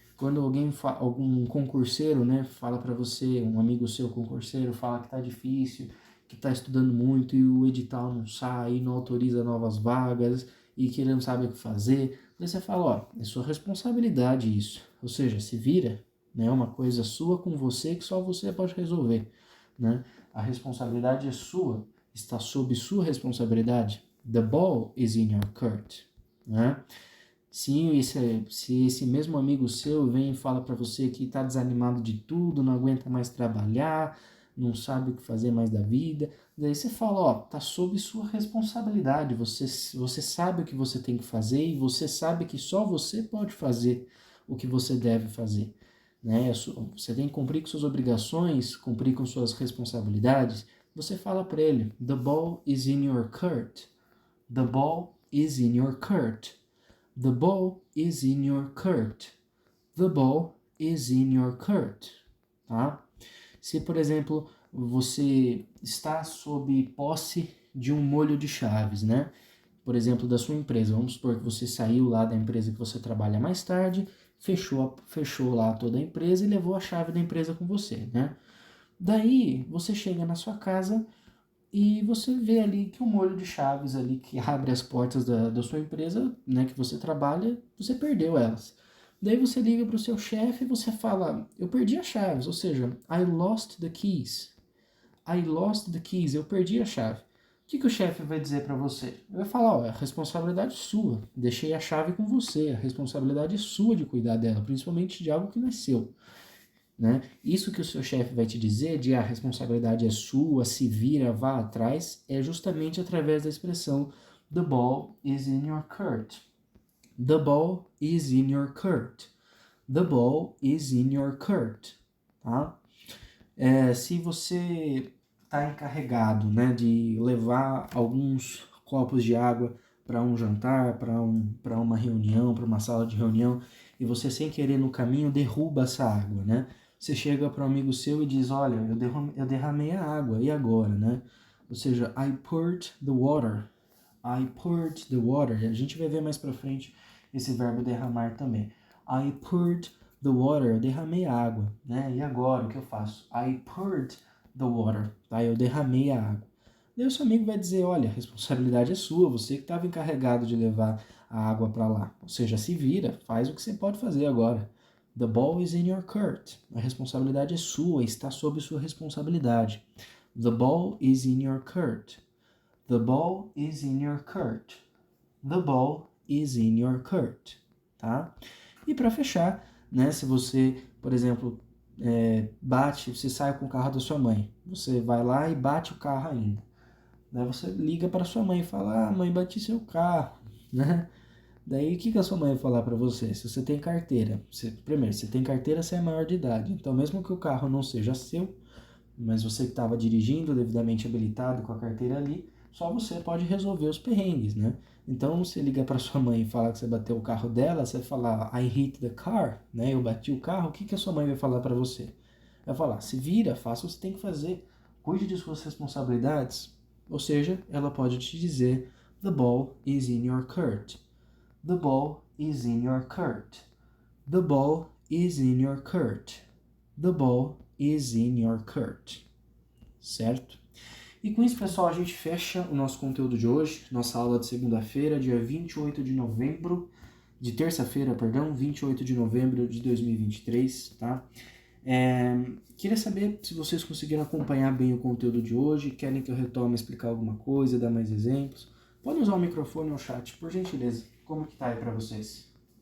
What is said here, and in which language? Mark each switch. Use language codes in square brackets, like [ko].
[pt] Quando algum concurseiro, né, fala para você, um amigo seu concurseiro, fala que tá difícil, que tá estudando muito e o edital não sai, não autoriza novas vagas e que ele não sabe o que fazer, daí você fala, ó, é sua responsabilidade isso, ou seja, se vira, né, uma coisa sua com você que só você pode resolver, né? A responsabilidade é sua, está sob sua responsabilidade. [en] The ball is in your court, né? [pt] Se esse mesmo amigo seu vem e fala para você que está desanimado de tudo, não aguenta mais trabalhar, não sabe o que fazer mais da vida, daí você fala, ó, tá sob sua responsabilidade, você sabe o que você tem que fazer e você sabe que só você pode fazer o que você deve fazer. Né? Você tem que cumprir com suas obrigações, cumprir com suas responsabilidades. Você fala para ele, [en] the ball is in your court. The ball is in your court. The ball is in your court. The ball is in your court. [pt] Tá? Se, por exemplo, você está sob posse de um molho de chaves, né? Por exemplo, da sua empresa. Vamos supor que você saiu lá da empresa que você trabalha mais tarde, fechou lá toda a empresa e levou a chave da empresa com você, né? Daí, você chega na sua casa e você vê ali que o molho de chaves ali que abre as portas da sua empresa, né, que você trabalha, você perdeu elas. Daí você liga para o seu chefe e você fala, eu perdi as chaves, ou seja, [en] I lost the keys. I lost the keys, [pt] eu perdi a chave. O que o chefe vai dizer para você? Ele vai falar, ó, a responsabilidade é sua, deixei a chave com você, a responsabilidade é sua de cuidar dela, principalmente de algo que não é seu. Né? Isso que o seu chefe vai te dizer de a responsabilidade é sua, se vira, vá atrás, é justamente através da expressão [en] the ball is in your court. The ball is in your court. The ball is in your court. [pt] Tá? Se você está encarregado, né, de levar alguns copos de água para um jantar, para uma reunião, para uma sala de reunião, e você sem querer no caminho derruba essa água, né? Você chega para um amigo seu e diz, olha, eu derramei a água, e agora, né? [en] Ou seja, I poured the water. I poured the water. [pt] A gente vai ver mais para frente esse verbo derramar também. [en] I poured the water, [pt] eu derramei a água, né? E agora, o que eu faço? [en] I poured the water, [pt] tá? Eu derramei a água. Daí o seu amigo vai dizer, olha, a responsabilidade é sua, você que estava encarregado de levar a água para lá. Ou seja, se vira, faz o que você pode fazer agora. [en] The ball is in your court. [pt] A responsabilidade é sua, está sob sua responsabilidade. [en] The ball is in your court. The ball is in your court. The ball is in your court. [pt] Tá? E para fechar, né, se você, por exemplo, você sai com o carro da sua mãe, você vai lá e bate o carro ainda. Daí você liga para sua mãe e fala, mãe, bati seu carro, né? Daí, o que a sua mãe vai falar para você? Se você tem carteira, primeiro, se tem carteira, você é maior de idade. Então, mesmo que o carro não seja seu, mas você que estava dirigindo, devidamente habilitado com a carteira ali, só você pode resolver os perrengues, né? Então, você liga para sua mãe e fala que você bateu o carro dela, você falar [en] I hit the car, [pt] né? Eu bati o carro, o que a sua mãe vai falar para você? Vai falar, se vira, faça o que você tem que fazer, cuide de suas responsabilidades. Ou seja, ela pode te dizer, [en] the ball is in your court. The ball is in your court. The ball is in your court. The ball is in your court. [pt] Certo? E com isso, pessoal, a gente fecha o nosso conteúdo de hoje, nossa aula de segunda-feira, dia 28 de novembro, de terça-feira, perdão, 28 de novembro de 2023, tá? Queria saber se vocês conseguiram acompanhar bem o conteúdo de hoje, querem que eu retome explicar alguma coisa, dar mais exemplos. Pode usar o microfone ou o chat, por gentileza. Como que tá aí para vocês?